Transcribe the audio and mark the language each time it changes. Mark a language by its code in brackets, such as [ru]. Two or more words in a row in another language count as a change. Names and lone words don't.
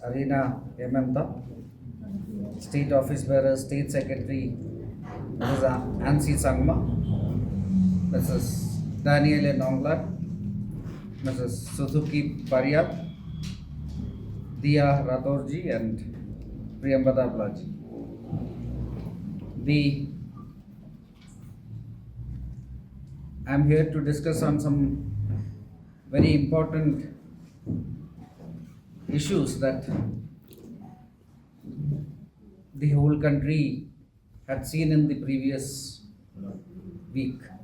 [en] Arina Hemanta, State Office Bearer, State Secretary, Mrs. Ansi Sangma, Mrs. Daniel Nonglat, Mrs. Suzuki Pariat, Dia Rathorji and Priyambada Blaji. I'm here to discuss on some very important issues that the whole country had seen in the previous week.